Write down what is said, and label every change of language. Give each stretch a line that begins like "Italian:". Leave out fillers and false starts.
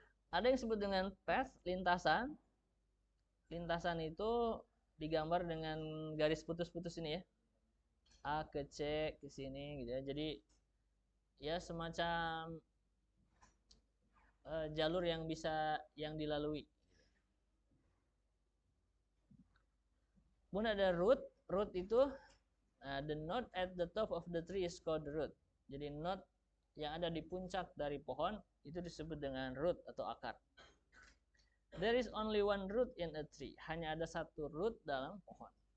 Indonesian: Ada yang disebut dengan path, lintasan. Lintasan itu digambar dengan garis putus-putus ini ya. A ke C ke sini gitu ya. Jadi ya semacam jalur yang bisa yang dilalui. Kemudian ada root.
English: Root
Indonesian: itu
English: the node at the top of the tree is called root.
Indonesian: Jadi node yang ada di puncak dari pohon itu disebut dengan root atau akar.
English: There is only one root in a tree.
Indonesian: Hanya ada satu root dalam pohon.